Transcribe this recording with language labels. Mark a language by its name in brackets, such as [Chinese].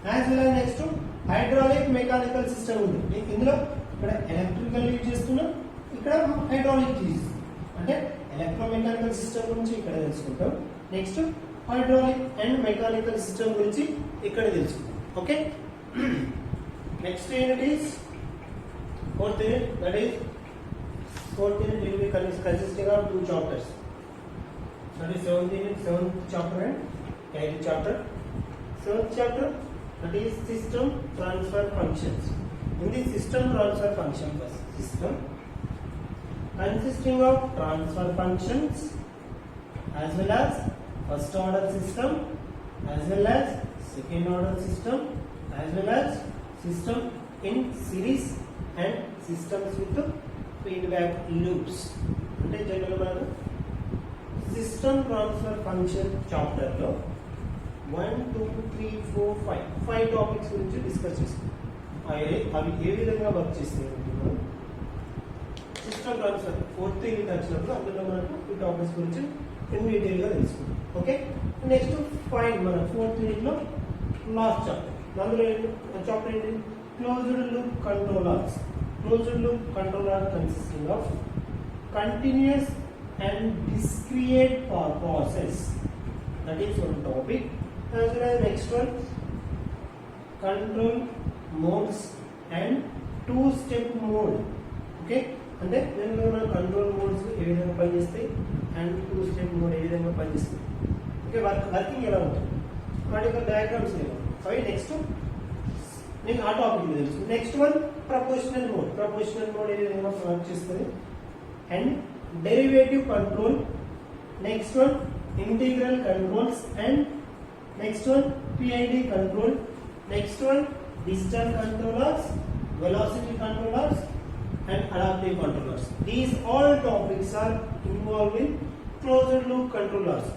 [English] as well as [Telugu] next hydraulic mechanical system ఉంది. ఇందులో ఇక్కడ ఎలక్ట్రికల్ యూజ్ చేస్తున్నాం, ఇక్కడ హైడ్రాలిక్ యూజ్ అంటే ఎలక్ట్రోమెకానికల్ సిస్టమ్ గురించి ఇక్కడ తెలుసుకుంటాం. Next hydraulic and mechanical system గురించి ఇక్కడ తెలుసుకుంటాం. [English] Okay, next unit is fourth unit, that is fourth unit will be consisting of two chapters. That is seventh unit, seventh chapter and eighth chapter. Seventh chapter, that is system transfer functions. In the system transfer function first, system consisting of transfer functions as well as first order system as well as second order system as well as system in series and systems with feedback loops. [Telugu] అంటే general మనం system transfer function chapter లో 1 2 3 4 5 topics గురించి discuss చేస్తాం. అవి ఏ విధంగా work చేస్తాయి అంటే system transfer fourth unit వచ్చినప్పుడు అందులో మనకు ఈ టాపిక్స్ గురించి ఇన్ డీటెయిల్ గా తెలుసుకుంటాం. ఓకే, నెక్స్ట్ ఫైన్ మన ఫోర్త్ యూనిట్ లో లాస్ట్ చాప్టర్. అందులో చాప్టర్ ఏంటి? [English] Closed loop controllers. Closed loop controller consisting of continuous and discrete process. That is one topic. As well as next one, control modes and two-step mode. [Telugu] Okay, అంటే దీనిలో మనం control modes ఏ విధంగా పనిచేస్తాయి and two step mode ఏ విధంగా పనిచేస్తాయి. Okay, working ఎలా ఉంటుంది, వాటి యొక్క డయాగ్రామ్స్ ఎలా ఉంటాయి. అవి నెక్స్ట్ నీకు ఆ టాపిక్ తెలుసు. [English] Next one proportional mode. [Telugu] Proportional mode ఏ విధంగా వర్క్ చేస్తుంది and derivative control. [English] Next one integral controls and next one PID control. Next one digital controllers, velocity controllers and adaptive controllers. These all topics are involved in closed loop controllers.